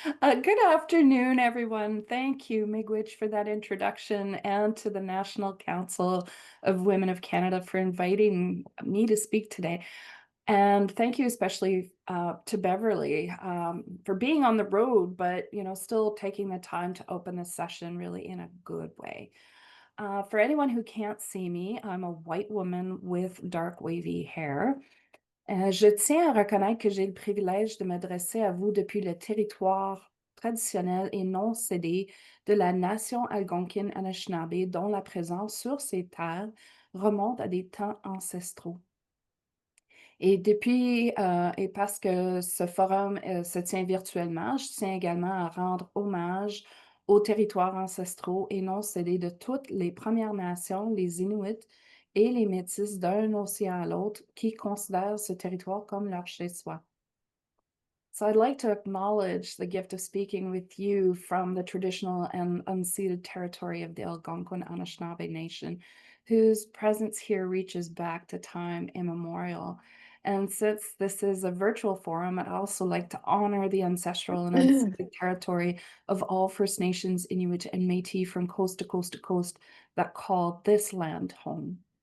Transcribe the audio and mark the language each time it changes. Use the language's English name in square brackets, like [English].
[English] Good afternoon, everyone. Thank you, Miigwech, for that introduction, and to the National Council of Women of Canada for inviting me to speak today. And thank you especially to Beverly for being on the road, but still taking the time to open this session really in a good way. For anyone who can't see me, I'm a white woman with dark wavy hair. [French] Je tiens à reconnaître que j'ai le privilège de m'adresser à vous depuis le territoire traditionnel et non cédé de la nation algonquine Anishinaabe, dont la présence sur ces terres remonte à des temps ancestraux. Et et parce que ce forum se tient virtuellement, je tiens également à rendre hommage aux territoires ancestraux et non cédés de toutes les Premières Nations, les Inuits et les Métis d'un océan à l'autre qui considèrent ce territoire comme leur chez-soi. [English] So I'd like to acknowledge the gift of speaking with you from the traditional and unceded territory of the Algonquin Anishinaabe Nation, whose presence here reaches back to time immemorial. And since this is a virtual forum, I'd also like to honor the ancestral and unceded territory of all First Nations, Inuit, and Métis from coast to coast to coast that call this land home.